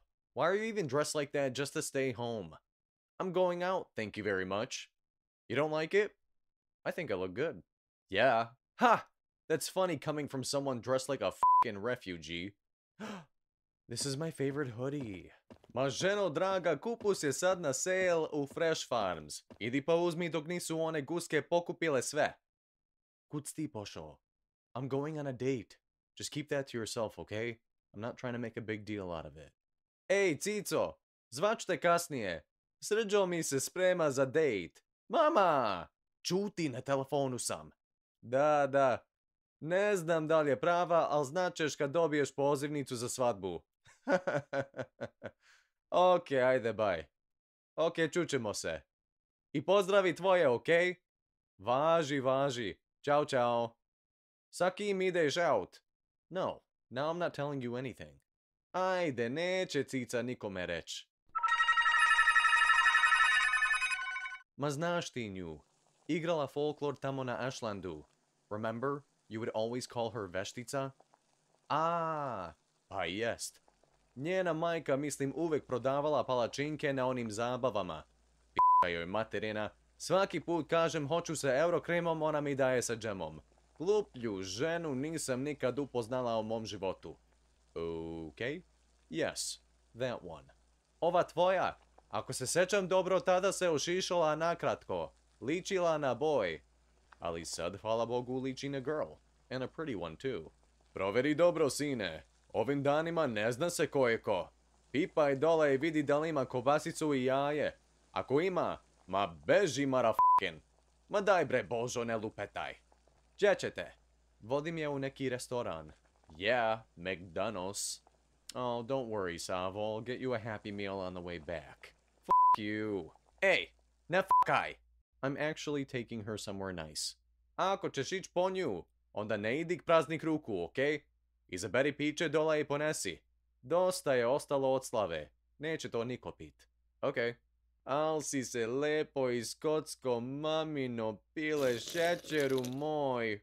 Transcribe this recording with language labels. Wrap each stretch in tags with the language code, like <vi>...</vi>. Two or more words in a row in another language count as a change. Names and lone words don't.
<en>Why are you even dressed like that just to stay home? I'm going out, thank you very much. You don't like it? I think I look good. Yeah. Ha! That's funny coming from someone dressed like a f***ing refugee. This is my favorite hoodie.</en> <sr>Ma ženo draga, kupus je sad na sale u Fresh Farms. Idi pa uzmi dok nisu one guske pokupile sve. Kud si ti pošao?</sr> <en>I'm going on a date. Just keep that to yourself, okay? I'm not trying to make a big deal out of it.</en> <sr>Ej, Cico, zvač te kasnije. Srđo mi se sprema za date. Mama! Čuti, na telefonu sam. Da. Ne znam da li je prava, ali značeš kad dobiješ pozivnicu za svadbu. Ok, ajde, bye. Ok, čućemo se. I pozdravi tvoje, ok? Važi. Ćao. Sa kim ideš out?</sr> <en>No, now I'm not telling you anything.</en> <sr>Ajde, neće Cica nikome reći. Ma znaš ti nju. Igrala folklor tamo na Ashlandu.</sr> <en>Remember? You would always call her Veštica?</en> <sr>Pa jest. Njena majka, mislim, uvek prodavala palačinke na onim zabavama. P***a joj materina. Svaki put kažem hoću se eurokremom, ona mi daje sa džemom. Gluplju ženu nisam nikad upoznala u mom životu.</sr> <en>Okay? Yes, that one.</en> <sr>Ova tvoja, ako se sećam dobro, tada se ošišala nakratko. Ličila na boy. Ali sad, hvala Bogu, liči na girl.</sr> <en>And a pretty one, too.</en> <sr>Proveri dobro, sine. Ovim danima ne zna se ko je ko. Pipaj dole i vidi da li ima kobasicu i jaje. Ako ima, ma beži motherfucking. Ma daj bre, Božo, ne lupetaj. Gdje ćete? Vodim je u neki restoran.</sr> <en>Yeah, McDonald's. Oh, don't worry, Savo. I'll get you a happy meal on the way back. Fuck you.</en> <sr>Ej, ne fuckaj.</sr> <en>I'm actually taking her somewhere nice.</en> <sr>Ako ćeš ići po nju, onda ne idi k praznih ruku, okej? Izaberi piće dola i ponesi. Dosta je ostalo od slave. Neće to niko pit. Okej. Al si se lepo iskocko, mamino, pile šećeru moj.</sr>